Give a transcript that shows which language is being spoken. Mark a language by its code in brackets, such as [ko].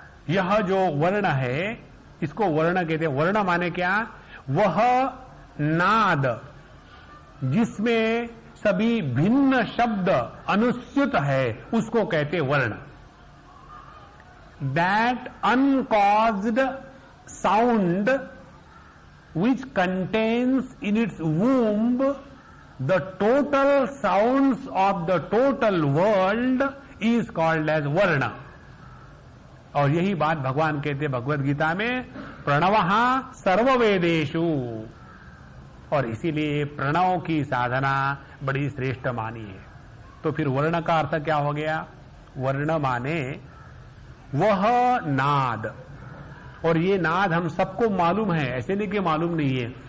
[hi] यह जो वर्ण है इसको वर्ण कहते हैं। वर्ण माने क्या? वह नाद जिसमें सभी भिन्न शब्द अनुस्यूत है उसको कहते वर्ण। [en] That uncaused sound which contains in its womb the total sounds of the total world is called as varna। [hi] और यही बात भगवान कहते भगवद गीता में, [sa] प्रणवः सर्ववेदेषु। [hi] और इसीलिए प्रणव की साधना बड़ी श्रेष्ठ मानी है। तो फिर वर्ण का अर्थ क्या हो गया? वर्ण माने वह नाद, और ये नाद हम सबको मालूम है, ऐसे नहीं कि मालूम नहीं है।